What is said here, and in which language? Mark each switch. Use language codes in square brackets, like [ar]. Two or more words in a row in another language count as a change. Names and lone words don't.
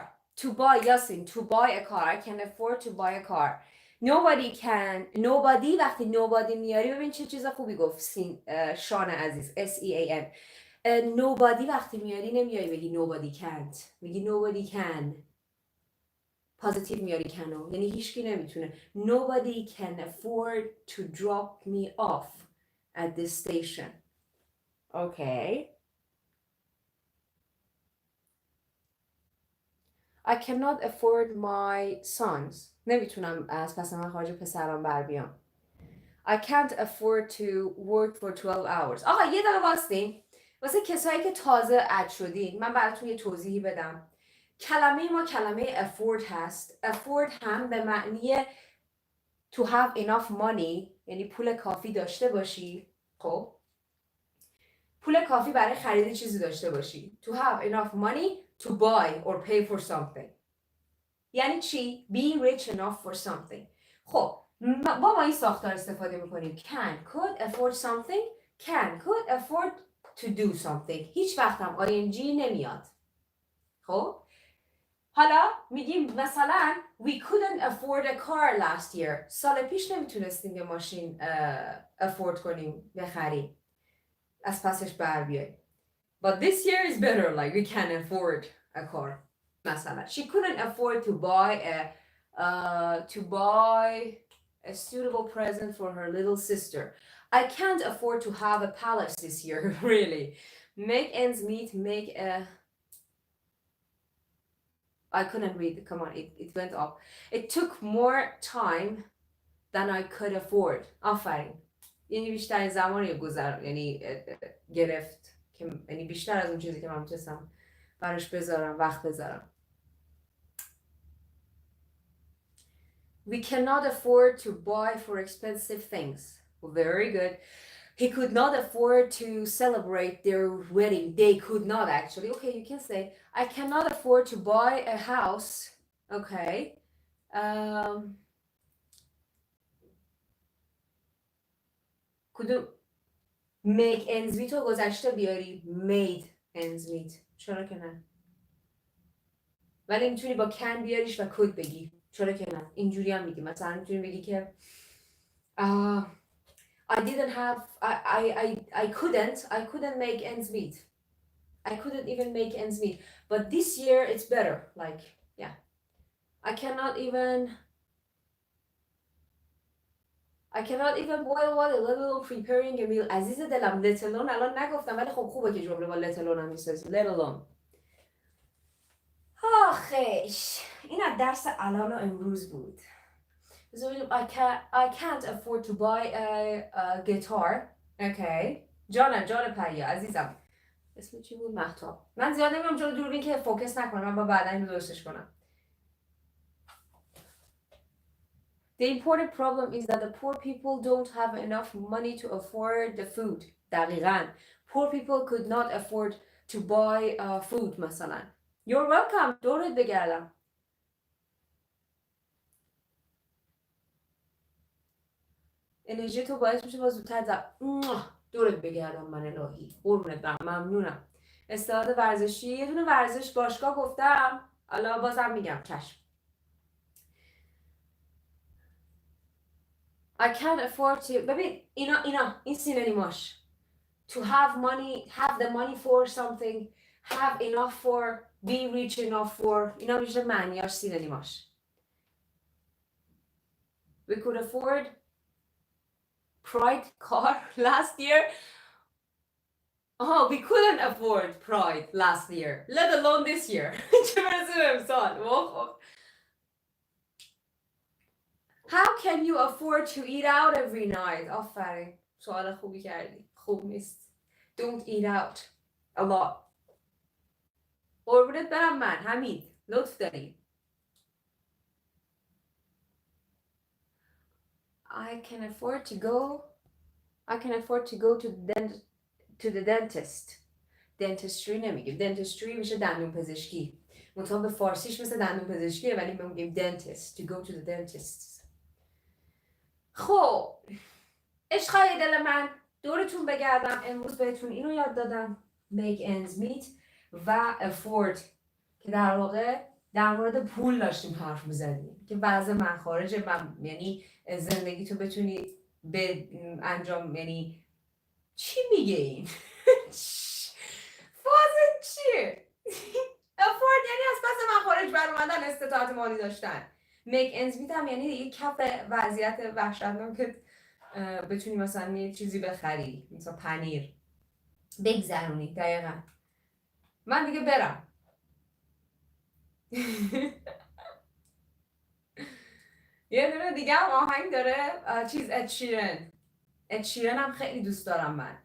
[en] To buy Yasin, to buy a car. I can afford to buy a car. [fa] Nobody وقتی nobody میاری ببین چه چیز خوبی گفت شان عزیز S-E-A-N. Nobody وقتی میاری نمیاری بگی [en] nobody can't. [fa] میگی [en] nobody can. [fa] پازیتیو میاری canو. یعنی هیچکی نمیتونه. [en] Nobody can afford to drop me off at this station. Okay. I cannot afford my sons. [fa] نمیتونم از پس مخارج پسرام بر بیام. [en] I can't afford to work for 12 hours. [fa] آقا یه دقیقه واسطین. واسه کسایی که تازه اد شدین من براتون یه توضیحی بدم. کلمه ما کلمه afford هست. afford هم به معنی [en] to have enough money [fa] یعنی پول کافی داشته باشی. خب پول کافی برای خرید چیزی داشته باشی. [en] To have enough money to buy or pay for something. [fa] یعنی چی؟ [en] Be rich enough for something. [fa] خب ما این ساختار استفاده میکنیم. [en] Can, could, afford something. Can, could, afford to do something. [fa] هیچ وقت هم ing نمیاد. خب حالا میگیم مثلا [en] We couldn't afford a car last year. [fa] سال پیش نمیتونستیم یه ماشین afford کنیم بخریم. از پسش بر بیاییم. [en] But this year is better. Like we can afford a car. مثلا she couldn't afford to buy a suitable present for her little sister. I can't afford to have a palace this year. Really. Make ends meet. I couldn't read. Come on, it went up. It took more time than I could afford. [fa] آفرین. یعنی بیشتر زمانی یعنی گرفت که یعنی بیشتر از اون چیزی که من میتونستم براش بذارم وقت بذارم. [en] We cannot afford to buy for expensive things. Very good. He could not afford to celebrate their wedding. They could not actually. Okay, you can say I cannot afford to buy a house. Okay. کدوم make ends meet [fa] رو گذشته بیاری [en] made ends meet. [fa] چرا که نه؟ ولی میتونی با can بیاریش و could بگی. چرا که نه؟ اینجوری هم میگی. مثلا میتونی بگی که [en] I couldn't make ends meet. I couldn't even make ends meet. But this year it's better. Like, yeah. I cannot boil water, let alone preparing a meal. [fa] عزیز دلم [en] let alone [fa] الان نگفتم ولی خب خوبه که جمله با [en] let alone [fa] هم میسازی. [en] let alone. [fa] آخیش این از درس الان و امروز بود. [en] I can't afford to buy a guitar. [fa] Okay. جان پریا عزیزم. اسم چی بود؟ مهتاب. من زیاد نمیام جلو دوربین که فوکس نکنم. من با بعدا اینو درستش کنم. [en] The important problem is that the poor people don't have enough money to afford the food. دقیقاً. Poor people could not afford to buy food مثلا. You're welcome. [fa] دورت بگردم. انرژی تو باعث میشه با زودتر دورت بگردم من الهی. قربونت برم. ممنونم. استعداد ورزشی یه دونه ورزش باشگاه گفتم. حالا بازم میگم چشم. [en] I can't afford to. [fa] ببین این سینونیماش. [en] To have money, have the money for something, have enough for, be rich enough for. [fa] اینا میشه معنیاش سینونیماش. [en] We could afford Pride car last year. We couldn't afford Pride last year, let alone this year. [fa] چه برسه به امسال. [en] How can you afford to eat out every night? [fa] آفرین. سوال خوبی کردی. خوب نیست. [en] Don't eat out a lot. [fa] قربونت برم من. حمید. لطف داری. [en] I can afford to go to the dentist. [fa] Dentistry نمیگیم. Dentistry میشه دندون پزشکی. منتها به فارسیش مثل دندون پزشکیه ولی ما میگیم dentist. [en] To go to the dentist. [fa] خب عشقای دل من دورتون بگردم. امروز بهتون اینو یاد دادم. [en] Make ends meet [fa] و afford که در واقع در مورد پول داشتیم حرف میزنیم که بعض مخارج یعنی زندگی تو بتونی به انجام یعنی چی میگه این؟ فازه چیه؟ afford یعنی از پس مخارج برآمدن استطاعت مالی داشتن. [en] make ends meet [fa] هم یعنی یک کف وضعیت وحشتناک که بتونی مثلا یه چیزی بخری مثلا پنیر بگذرونی. دقیقا من دیگه برم. یه دونه دیگه هم آهنگ داره چیز ادشیرن هم خیلی دوست دارم من.